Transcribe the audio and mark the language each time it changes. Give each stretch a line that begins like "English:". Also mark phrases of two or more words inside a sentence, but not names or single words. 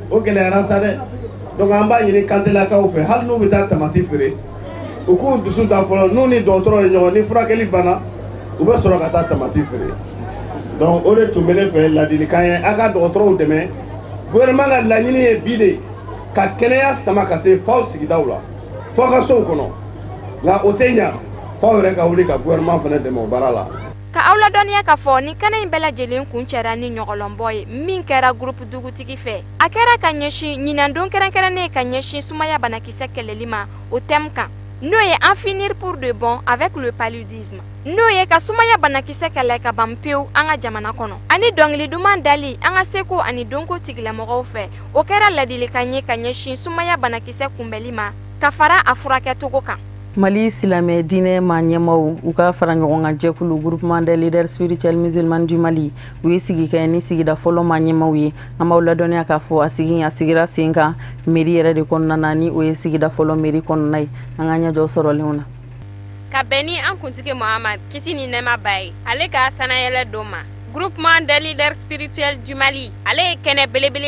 Bambara: o gɛlɛyara sa dɛ donc an b'a ɲini kantelakaw fɛ hali n'u bɛ taa tamati feere u k'u dusu da fɔlɔ n'u ni dɔgɔtɔrɔ ye ɲɔgɔn ni furakɛli banna u bɛ sɔrɔ ka taa tamati feere donc o de tun bɛ ne fɛ ladilikan ye a ka dɔgɔtɔrɔw dɛmɛ gouvernement ka laɲini ye bi de ka kɛnɛya sama ka se f'aw sigidaw la f'aw ka sow kɔnɔ nka o tɛ ɲa f'aw yɛrɛ ka wuli ka gouvernement fana dɛmɛ o baara la. ka aw ladɔnniya k'a fɔ ni kɛnɛ in bɛɛ lajɛlen kun cɛra ni ɲɔgɔlɔnbɔ ye min kɛra groupe dugutigi fɛ a kɛra ka ɲɛsin ɲinandon kɛrɛnkɛrɛnnen ka ɲɛsin sumaya banakisɛ kɛlɛli ma o thème kan n'o ye
French: en finir pour de bon avec le paludisme
Bambara: n'o ye ka sumaya banakisɛ kɛlɛ ka ban pewu an ka jamana kɔnɔ ani dɔnkili duman dali an ka seko ani donko tigilamɔgɔw fɛ o kɛra ladilikan ye ka ɲɛsin sumaya banakisɛ kunbɛli ma ka fara a furakɛcogo kan. Mali silamɛ diinɛ maa ɲɛmaw u ka fara ɲɔgɔn kan jɛkulu groupement des leaders spirituels musulmans du Mali u ye sigi kɛ ni sigida fɔlɔ maa ɲɛmaw ye an b'aw ladɔnniya k'a fɔ a sigira sen kan mairie yɛrɛ de kɔnɔna na ni o ye sigida fɔlɔ mairie kɔnɔna ye an ka ɲɛjɔ sɔrɔlenw na ka bɛn ni an kuntigi Mohamad kisi ni nɛɛma b'a ye ale ka sanayɛlɛ don ma groupement des leaders spirituels du Mali ale ye kɛnɛ belebele